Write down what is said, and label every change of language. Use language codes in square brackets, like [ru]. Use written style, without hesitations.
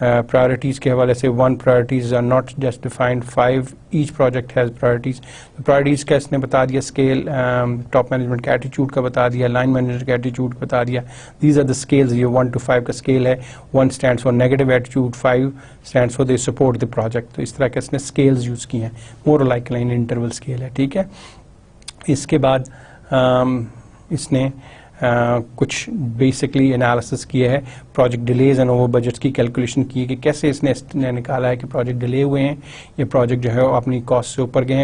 [en] Priorities کے حوالے سے 1 priorities are not just defined, 5 each project has priorities. [ur] Priorities کا اس نے بتا دیا, اسکیل ٹاپ مینجمنٹ کے ایٹیچیوڈ کا بتا دیا, لائن مینیجر کے ایٹیچیوڈ کا بتا دیا. These are the scales. یہ 1 to 5 کا اسکیل ہے. [en] 1 stands for negative attitude, 5 stands for they support the project. [ur] تو اس طرح کے اس نے اسکیلز یوز کی ہیں, more like line interval scale ہے. ٹھیک ہے. اس کے بعد اس نے کچھ بیسکلی انالیسس کیا ہے project delays and over budgets کی کیلکولیشن کی ہے کہ کیسے اس نے نکالا ہے کہ پروجیکٹ ڈیلے ہوئے ہیں, یہ پروجیکٹ جو ہے وہ اپنی کاسٹ سے اوپر گئے ہیں.